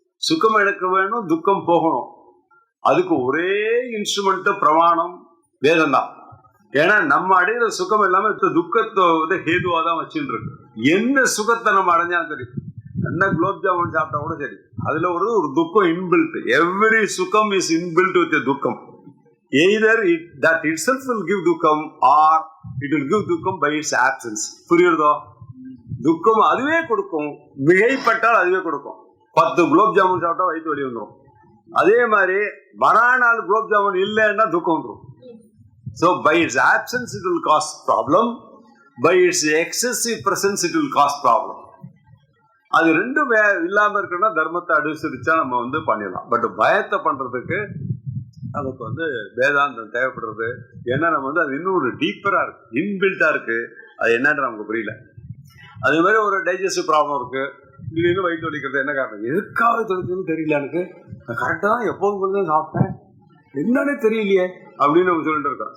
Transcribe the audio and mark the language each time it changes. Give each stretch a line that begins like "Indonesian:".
Tamil: சுகம் எனக்கு வேணும், துக்கம் போகணும். அதுக்கு ஒரே இன்ஸ்ட்ருமெண்ட் பிரமாணம் வேதம் தான். ஏன்னா நம்ம அடையிற சுகம் எல்லாமே துக்கத்தை வந்து ஹேதுவா தான் வச்சுட்டு இருக்கு. என்ன சுகத்தை நம்ம அடைஞ்சாலும் சரி, என்ன குலோப் ஜாமுன் சாப்பிட்டா கூட சரி, அதுல ஒரு துக்கம் இன்பில்ட்.
English: Every சுகம் is inbuilt with துக்கம். Either that itself will give துக்கம் or it will give துக்கம் by its absence.
Tamil: புரியுறதோ? துக்கம் அதுவே கொடுக்கும், மிகைப்பட்டால் அதுவே கொடுக்கும். 10 குலோப் ஜாமுன் சாப்பிட்டா வயிற்று வலி வந்துடும். அதே மாதிரி மறுநாள் குலோப் ஜாமுன் இல்லைன்னா துக்கம் வந்துடும்.
English: So by its absence it will cause problem, by its excessive presence it will cause problem.
Tamil: அது ரெண்டும் இல்லாம இருக்குன்னா தர்மத்தை அனுசரிச்சா நம்ம வந்து பண்ணிடலாம். பட் பயத்தை பண்றதுக்கு நமக்கு வந்து வேதாந்தம் தேவைப்படுறது. ஏன்னா நம்ம வந்து அது இன்னும் ஒரு டீப்பரா இருக்கு, இன்பில்ட்டா இருக்கு. அது என்னன்ற நமக்கு புரியல. அதே மாதிரி ஒரு டைஜஸ்டிவ் ப்ராப்ளம் இருக்கு, திடீர்னு வயிற்று வலிக்கிறது. என்ன காரணம், எதுக்காக வலிக்குதுன்னு தெரியல எனக்கு, கரெக்டா தான் எப்போதும் போல சாப்பிட்டேன், என்னன்னே தெரியலையே அப்படின்னு நம்ம சொல்லிட்டு இருக்கோம்.